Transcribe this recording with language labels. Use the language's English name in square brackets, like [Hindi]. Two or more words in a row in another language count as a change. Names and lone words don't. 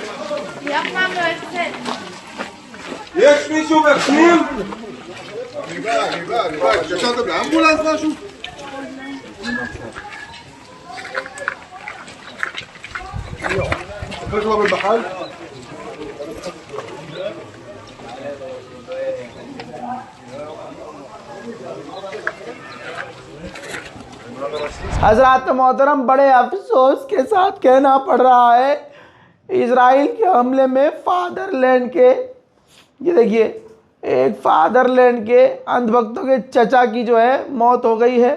[Hebrew] אף פעם לא יוצאת. יש מישהו בפנים? אני בא. התקשרת באמבולנס משהו? אחרי שהוא עמד בחל? [Hindi] हजरात मोहतरम, बड़े अफसोस के साथ कहना पड़ रहा है, इजराइल के हमले में फादरलैंड के, ये देखिए, एक फादरलैंड के अंधभक्तों के चचा की जो है मौत हो गई है।